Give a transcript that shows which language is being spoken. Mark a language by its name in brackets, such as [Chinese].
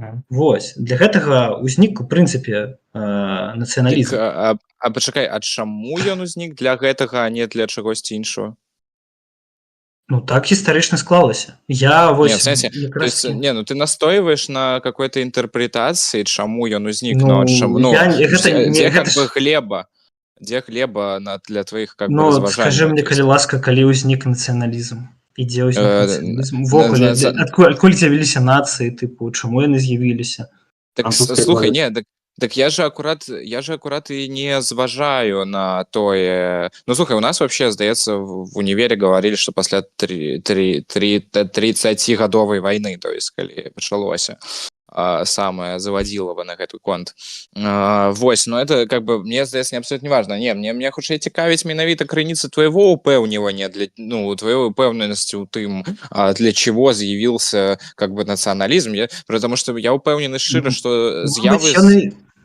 [Belarusian] Вось, для гэтага ўзнік у прынцыпе нацыяналізм. А пачакай, а чаму ён узнік для гэтага, а не для чагосьці іншого? Ну так гістарычна склалася. Я вось... [Russian] Не, в сэнсе, то есть, не, ну ты настойваешь на какой-то интерпретации, чаму ён узнік, ну, чаму, ну, где как бы глеба? Где глеба для твоих как бы разважаний? [Belarusian] Ну, скажи мне, калі ласка, калі ўзнік нацыяналізм? І дзе ўзнік нацыяналізм? Увогуле, адкуль з'явіліся нацыі, тыпу, чаму яны з'явіліся? [Russian] Так, слухай, не, так я же аккурат и не зважаю на тое... [Belarusian] Ну, слухай, у нас вообще, здаецца, [Russian] в універе говорили, [Belarusian] что пасля 30-гадовай войны, то есть, калі пачалося, самое заводилово на гэты конт. [Russian] Вось, но это, как бы, мне здаецца, абсолютно не важно. [Belarusian] Не, мне хутчэй цікавіць менавіта крыніца твоего упэўнівання, ну, твоей упэўненасці ў тым, [Russian] для чего з'явился, [Belarusian] как бы, национализм. [Russian] Потому что я упэўнены шчыра, что з'явы...